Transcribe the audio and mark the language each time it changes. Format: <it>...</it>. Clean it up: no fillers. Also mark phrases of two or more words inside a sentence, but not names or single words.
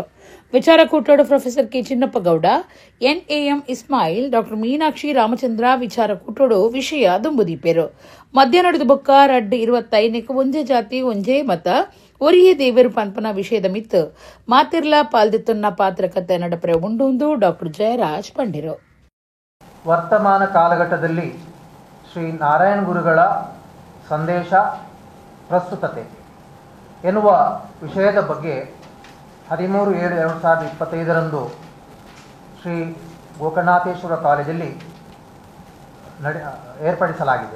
<tcy>ವಿಚಾರಕೂಟೋಡು ಪ್ರೊಫೆಸರ್ ಕೆ ಚಿನ್ನಪ್ಪ ಗೌಡ, NAM ಇಸ್ಮಾಯಿಲ್, ಡಾ ಮೀನಾಕ್ಷಿ ರಾಮಚಂದ್ರ ವಿಚಾರಕೂಟೋಡು ವಿಷಯ ದುಂಬುದೀಪೇರು. ಮಧ್ಯ ನಡೆದು ಬೊಕ್ಕ ರಡ್ 25 ಒಂಜೇ ಜಾತಿ ಒಂಜೇ ಮತ ಒರಿಯೇ ದೇವೇರು ಪಂಪನ ವಿಷಯದ ಮಿತ್ತು ಮಾತಿರ್ಲಾ ಪಾಲ್ದಿತ್ತುನ್ನ ಪಾತ್ರಕತೆ ನಡಪರೆ ಉಂಡು ಡಾ ಜಯರಾಜ್ ಪಂಡಿರು.</tcy> <kn>ವರ್ತಮಾನ ಕಾಲಘಟ್ಟದಲ್ಲಿ ಶ್ರೀ ನಾರಾಯಣ ಗುರುಗಳ ಸಂದೇಶ ಪ್ರಸ್ತುತತೆ ಎನ್ನುವ ವಿಷಯದ ಬಗ್ಗೆ 13/7/2025 ಶ್ರೀ ಗೋಕರ್ಣನಾಥೇಶ್ವರ ಕಾಲೇಜಲ್ಲಿ ಏರ್ಪಡಿಸಲಾಗಿದೆ.</kn>